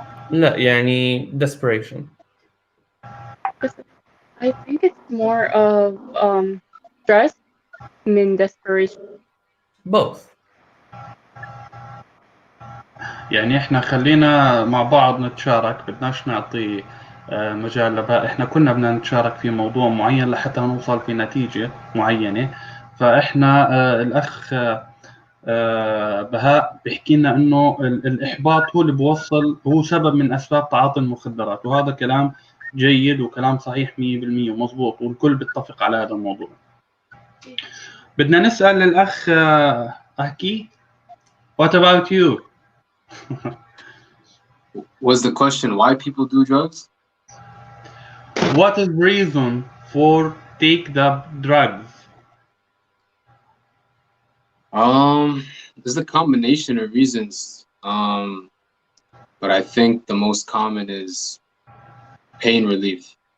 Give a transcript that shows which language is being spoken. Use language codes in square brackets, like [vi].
[ar] لا، يعني desperation. [en] I think it's more of stress than desperation. both. [ar] يعني إحنا خلينا مع بعض نتشارك، بدناش نعطي مجال لبهاء. إحنا كنا بدنا نتشارك في موضوع معين لحتى نوصل في نتيجة معينة. فإحنا الأخ بهاء بيحكي لنا إنه الإحباط هو اللي بوصل، هو سبب من أسباب تعاطي المخدرات، وهذا كلام جيد وكلام صحيح 100% ومضبوط، والكل بيتفق على هذا الموضوع. بدنا نسأل الأخ أحكي [en] What about you? Was the question why people do drugs? What is the reason for take the drugs? There's a combination of reasons. But I think the most common is pain relief.